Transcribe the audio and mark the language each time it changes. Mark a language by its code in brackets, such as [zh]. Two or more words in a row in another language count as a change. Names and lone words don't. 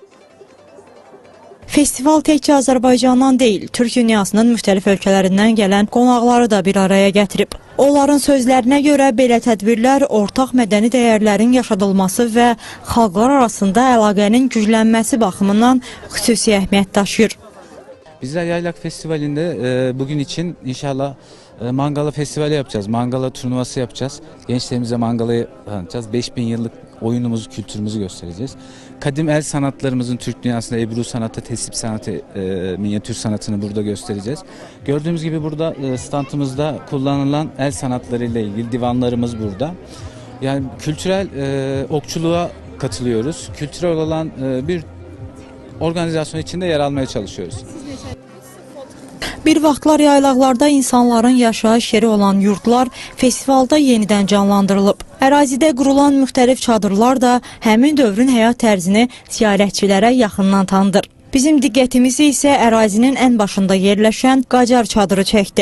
[az] Festival təkcə Azərbaycandan deyil, Türk dünyasının müxtəlif ölkələrindən gələn qonaqları da bir araya gətirib. Onların sözlərinə görə belə tədbirlər ortaq mədəni dəyərlərin yaşadılması və xalqlar arasında əlaqənin güclənməsi baxımından xüsusi əhəmiyyət daşıyır. [tr] Bizler Yaylak Festivali'nde bugün için inşallah Mangala Festivali yapacağız. Mangala turnuvası yapacağız. Gençlerimize Mangala'yı tanıtacağız. 5000 yıllık oyunumuzu, kültürümüzü göstereceğiz. Kadim el sanatlarımızın Türk dünyasında Ebru sanatı, tesip sanatı, minyatür sanatını burada göstereceğiz. Gördüğümüz gibi burada standımızda kullanılan el sanatları ile ilgili divanlarımız burada. Yani kültürel okçuluğa katılıyoruz. Kültürel olan bir organizasyon içinde yer almaya çalışıyoruz. [az] Bir vaxtlar yaylaqlarda insanların yaşayış yeri olan yurtlar festivalda yenidən canlandırılıb. Ərazidə qurulan müxtəlif çadırlar da həmin dövrün həyat tərzini ziyarətçilərə yaxından tanıdır. Bizim diqqətimizi isə ərazinin ən başında yerləşən Qacar çadırı çəkdi.